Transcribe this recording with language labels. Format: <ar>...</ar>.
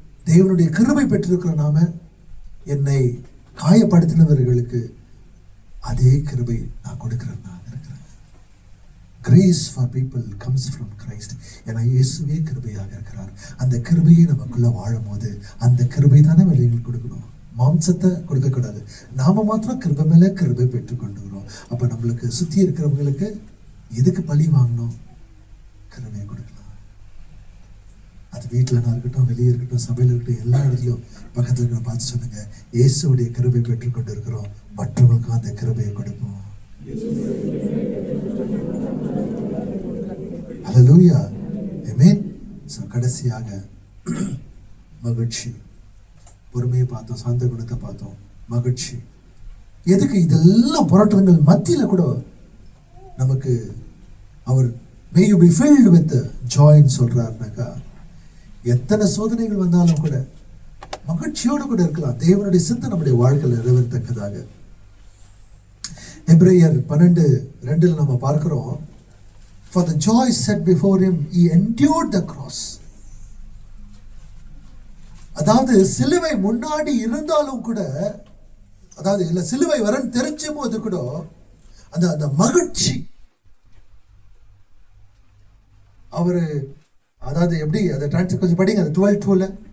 <ta>தேவனுடைய கிருபை பெற்றிருக்கிற நாம என்னை காயப்படுத்தினவர்களுக்கு அதே கிருபை நான் கொடுக்கிறேன்.</ta> <en>Grace for people comes from Christ.</en> <ta>ஏன்னா இயேசுவே கிருபையாக இருக்கிறார். அந்த கிருபையை நமக்குள்ள வாழும் போது அந்த கிருபை தானே வெளியில் கொடுக்கணும். மாம்சத்தை கொடுக்க கூடாது. நாம மாத்திரம் கிருபை மேல கிருபை பெற்றுக்கொண்டுகிறோம். அப்ப நம்மளுக்கு சுத்தி இருக்கிறவங்களுக்கு எதுக்கு பழி வாங்கணும்? கிருபையை கொடுக்கலாம். அது வீட்டுலனா இருக்கட்டும், வெளியே இருக்கட்டும், சபையில இருக்கட்டும், எல்லா இடத்துலயும் பக்கத்துல இருக்கிற பார்த்து சொல்லுங்க, இயேசுடைய கிருபை பெற்றுக்கொண்டு இருக்கிறோம், மற்றவங்களுக்கும் அந்த கிருபையை கொடுப்போம். ஹல்லேலூயா, ஆமென். கடைசியாக மகிழ்ச்சி. பொறுமையை பார்த்தோம், சாந்த குணத்தை பார்த்தோம், மகிழ்ச்சி. எதுக்கு இதெல்லாம் போராட்டங்கள் மத்தியில கூட நமக்கு அவர்</ta> <en>may you be filled with joy</en> <ta>சொல்றாருனாக்கா, எத்தனை சோதனைகள் வந்தாலும் கூட மகிழ்ச்சியோடு கூட இருக்கலாம். தேவனுடைய சித்தம் நம்முடைய வாழ்க்கையில் நிறைவேறத்தக்கதாக.</ta> <en>எபிரேயர் 12:2</en> <ta>நம்ம பார்க்கிறோம்,</ta> <en>for the joy set before him he endured the cross.</en> <ta>அதாவது சிலுவை முன்னாடி இருந்தாலும் கூட, அதாவது இல்ல சிலுவை வரன்னு தெரிஞ்ச போது கூட அந்த அந்த மகிழ்ச்சி அவரு, அதாவது எப்படி அதை டிரான்ஸ்லேட் கொஞ்சம் படிங்க, அது 12:2ல</ta>